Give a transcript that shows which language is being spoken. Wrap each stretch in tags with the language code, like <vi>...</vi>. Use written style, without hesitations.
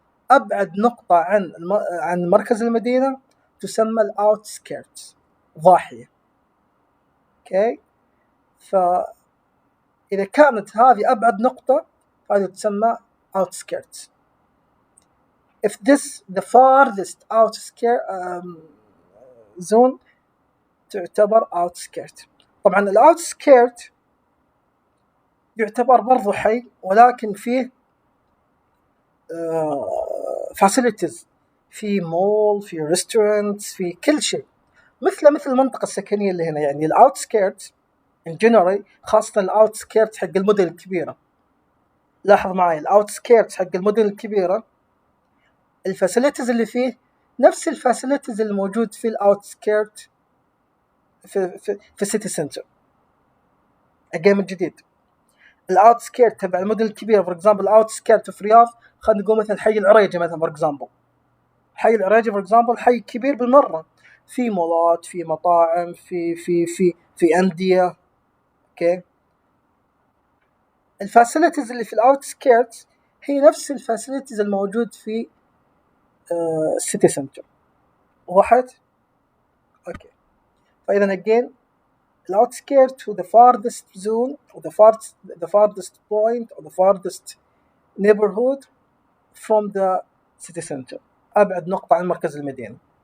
<ar>أبعد نقطة عن مركز المدينة تسمى outskirts، ضاحية. اوكي، فإذا كانت هذه أبعد نقطة فهذه تسمى outskirts.</ar> <en>if this the farthest outskirt zone</en> <ar>تعتبر</ar> <en>outskirt.</en> <ar>طبعا الاوتسكيرت يعتبر برضو حي ولكن فيه facilities، في مول، في restaurants، في كل شيء مثل المنطقة السكنية اللي هنا. يعني الاوتسكيرت</ar> <en>in general،</en> <ar>خاصة الاوتسكيرت حق المدن الكبيرة. لاحظ معي الاوتسكيرت حق المدن الكبيرة الفاسيلتيز اللي فيه نفس الفاسيلتيز اللي موجود في الاوتسكيرت في السيتي سنتر. أجي من جديد، الاوتسكيرت تبع المدن الكبيرة فور اكزامبل الاوتسكيرت في الرياض، خلينا نقول مثلا حي العريجة مثلا فور اكزامبل. حي العريجة فور اكزامبل حي كبير بالمرة، في مولات، في مطاعم، في أندية. اوكي، الفاسيلتيز اللي في الاوتسكيرت هي نفس الفاسيلتيز الموجود في السيتي سنتر. واحد. اوكي، فإذا</ar> <en>again outskirt to the farthest zone or the farthest point or the farthest neighborhood from the city center،</en> <ar>أبعد نقطة عن مركز المدينة.</ar>